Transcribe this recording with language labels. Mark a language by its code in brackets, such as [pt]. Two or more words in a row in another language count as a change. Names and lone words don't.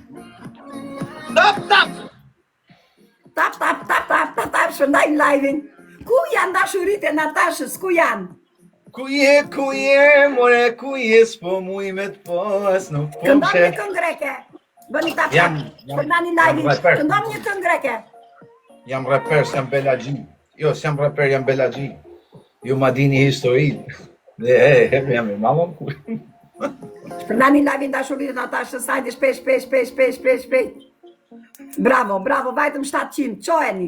[sq] Tap, shpërndajnë live-in. Ku janë dashurit e Natashës, ku janë? Ku je, more, ku je, s'po muj me t'pas, nuk po Këndon një mshe. këngë greke. Bëni tap, Jam- shpërndani jam live-in. rapper. Këndon një këngë greke. Jam rapper, s'jam Bella G. Jo, s'jam rapper, jam Bella G. Ju ma dini histori. Hepe jam e mamon ku. Shpërndani live-in dashurit e Natashës, hajde shpejt. Bravo, vajtëm 700, qojeni.